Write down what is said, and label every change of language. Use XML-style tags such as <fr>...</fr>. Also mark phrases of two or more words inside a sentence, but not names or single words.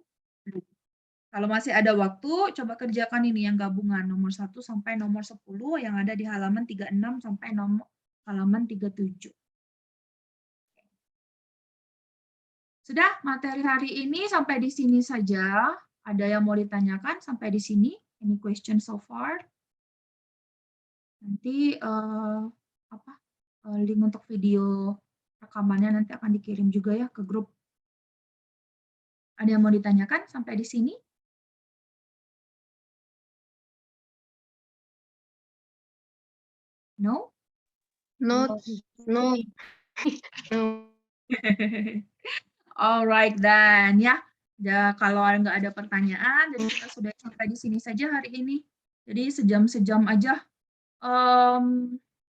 <id>Kalau masih ada waktu, coba kerjakan ini yang gabungan nomor 1 sampai nomor 10 yang ada di halaman 36 sampai halaman 37. Sudah, materi hari ini sampai di sini saja. Ada yang mau ditanyakan sampai di sini?</id> <en>Any question so far?</en> <id>Nanti link untuk video rekamannya nanti akan dikirim juga ya ke grup. Ada yang mau ditanyakan sampai di sini?</id> <en>No? No, no, no. Alright then ya.</en> <id>Kalau nggak ada pertanyaan, jadi kita sudah sampai di sini saja hari ini. Jadi sejam-sejam aja.</id>